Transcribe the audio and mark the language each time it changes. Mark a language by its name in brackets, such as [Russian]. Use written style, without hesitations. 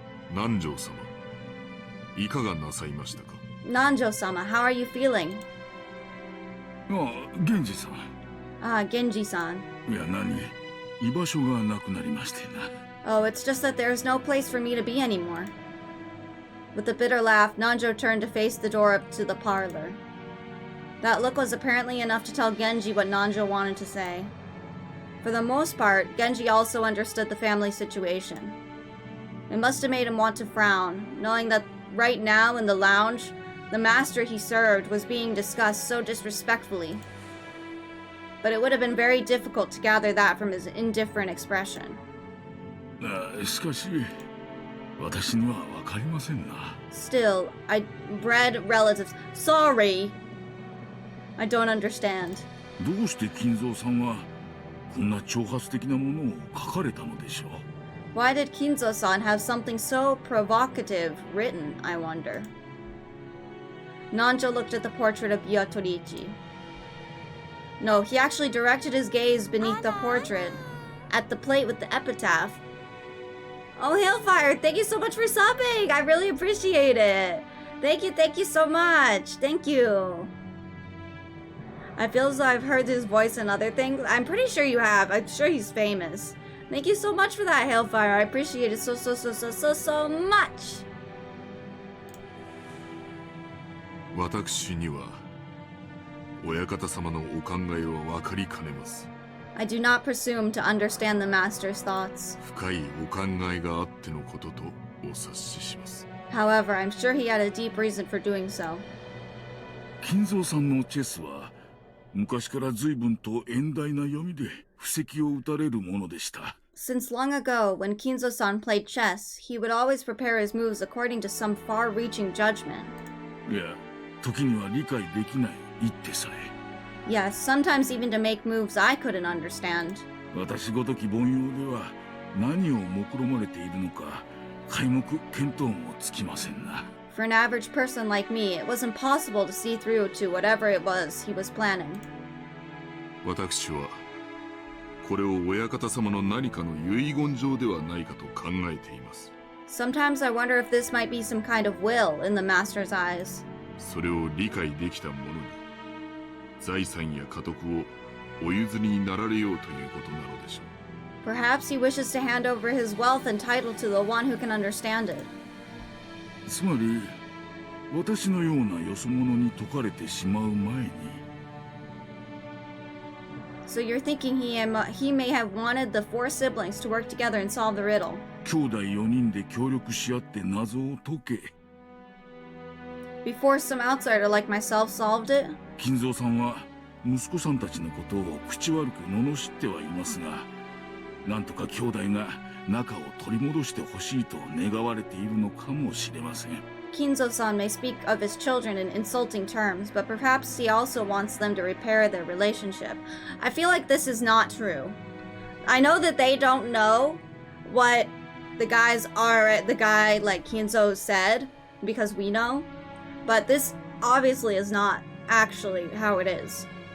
[Japanese] 南條様、いかがなさいましたか。 [English] Nanjo-sama, how are you feeling? [Japanese] ああ、源氏さん。 [English] Ah, Genji-san. [Japanese] いや、何、居場所がなくなりましてな。 [English] Oh, it's just that there's no place for me to be anymore. With a bitter laugh, Nanjo turned to face the door up to the parlor. That look was apparently enough to tell Genji what Nanjo wanted to say. For the most part, Genji also understood the family situation. It must have made him want to frown, knowing that right now in the lounge, the master he served was being discussed so disrespectfully. But it would have been very difficult to gather that from his indifferent expression. [Japanese] しかし、私にはわかりませんな。 [English] Still, bred relatives. Sorry! I don't understand. [Japanese] どうして金蔵さんはこんな挑発的なものを書かれたのでしょう。 [English] Why did Kinzo-san have something so provocative written, I wonder? Nanjo looked at the portrait of Byatoriichi. No, he actually directed his gaze beneath the portrait, at the plate with the epitaph. Oh, Hailfire, thank you so much for subbing! I really appreciate it! Thank you so much! Thank you! I feel as though I've heard his voice in other things. I'm pretty sure you have. I'm sure he's famous. Thank you so much for that, Hailfire. I appreciate it so much! [Japanese] 私には親方様のお考えは分かりかねます。 [English] I do not presume to understand the master's thoughts. [Japanese] 深いお考えがあってのこととお察しします。 [English] However, I'm sure he had a deep reason for doing so. [Japanese] 金蔵さんのチェスは昔から随分と遠大な読みで布石を打たれるものでした。 [English] Since long ago, when Kinzo-san played chess, he would always prepare his moves according to some far-reaching judgment. [Japanese] いや、時には理解できない一手さえ。 [English] Yes, sometimes even to make moves I couldn't understand. [Japanese] 私ごとき凡庸では何を目論まれているのか皆目見当もつきませんな。 [English] For an average person like me, it was impossible to see through to whatever it was he was planning. [Japanese] 私はこれを親方様の何かの遺言状ではないかと考えています。 [English] Sometimes I wonder if this might be some kind of will in the master's eyes. [Japanese] それを理解できた者に財産や家督をお譲りになられようということなのでしょう。 [English] Perhaps he wishes to hand over his wealth and title to the one who can understand it. [Japanese] つまり私のようなよそ者に解かれてしまう前に。 [English] So you're thinking he may have wanted the four siblings to work together and solve the riddle. [Japanese] 兄弟4人で協力し合って謎を解け。 [English] Before some outsider like myself solved it? [Japanese] 金蔵さんは息子さんたちのことを口悪く罵ってはいますが、なんとか兄弟が仲を取り戻してほしいと願われているのかもしれません。 [English] Kinzo-san may speak of his children in insulting terms, but perhaps he also wants them to repair their relationship. I feel like this is not true. I know that they don't know what the guy like Kinzo said, because we know, but this obviously is not actually how it is.